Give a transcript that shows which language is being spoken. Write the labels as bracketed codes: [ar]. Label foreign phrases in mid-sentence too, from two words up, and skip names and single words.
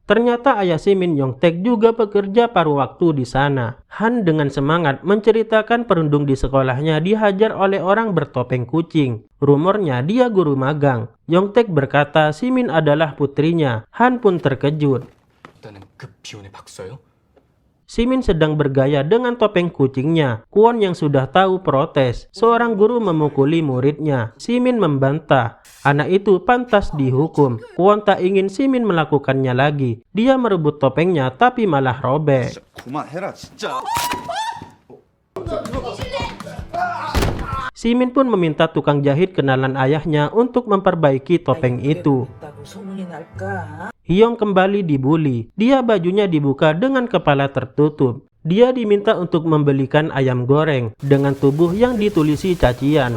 [id] Ternyata ayah Simin Yongtaek juga bekerja paruh waktu di sana. Han dengan semangat menceritakan perundung di sekolahnya dihajar oleh orang bertopeng kucing. Rumornya dia guru magang. Yongtaek berkata Simin adalah putrinya. Han pun terkejut. [ko] 일단은 그 비혼의 박사요? [id] Simin sedang bergaya dengan topeng kucingnya. Kwon yang sudah tahu protes. Seorang guru memukuli muridnya. Simin membantah. Anak itu pantas dihukum. Kwon tak ingin Simin melakukannya lagi. Dia merebut topengnya tapi malah robek. [ko] 그만해라 진짜. [id] Simin pun meminta tukang jahit kenalan ayahnya untuk memperbaiki topeng itu. Hyong kembali dibuli. Dia bajunya dibuka dengan kepala tertutup. Dia diminta untuk membelikan ayam goreng dengan tubuh yang ditulisi cacian.